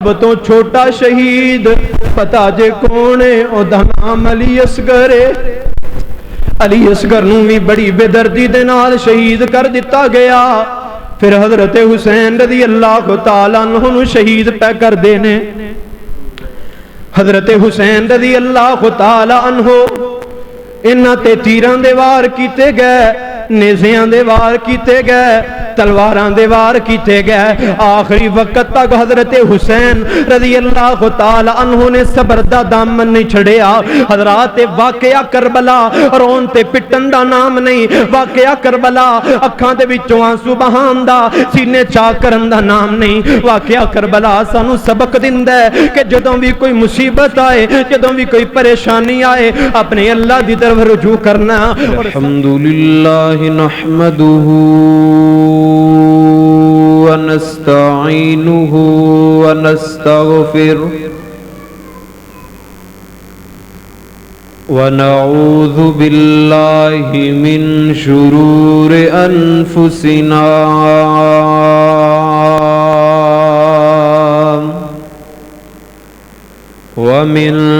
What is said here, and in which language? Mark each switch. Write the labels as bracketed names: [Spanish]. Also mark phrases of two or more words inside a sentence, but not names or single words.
[Punjabi] تو چھوٹا شہید پتا جے کونے او دا نام علی اصغر ہے۔ علی اصغر نوں بھی بڑی بے دردی دے نال شہید کر دتا گیا۔ پھر حضرت حسین [Arabic] رضی اللہ تعالیٰ عنہ [Punjabi] شہید پہ کر دینے۔ حضرت حسین [Arabic] رضی اللہ تعالیٰ عنہ [Punjabi] انہاں تے تیراں دے وار کیتے گئے، نیزیاں دے وار کیتے گئے، تلواراں دے وار کیتے گئے۔ آخری وقت تک حضرت حسین [Arabic] رضی اللہ تعالی عنہ [Punjabi] نے صبر دا دامن نہیں چھڑیا۔ حضرات واقعہ کربلا رون تے پٹن دا نام نہیں، واقعہ کربلا اکھاں دے وچوں آنسو بہان دا، سینے چاک کرن دا نام نہیں۔ واقعہ کربلا سانو سبق دیندا ہے کہ جدوں بھی کوئی مصیبت آئے، جدوں بھی کوئی پریشانی آئے، اپنے اللہ دی طرف رجوع کرنا۔ [Arabic] الحمدللہ نحمدہ ونستعینہ ونستغفرہ ونعوذ باللہ من شرور انفسنا ومن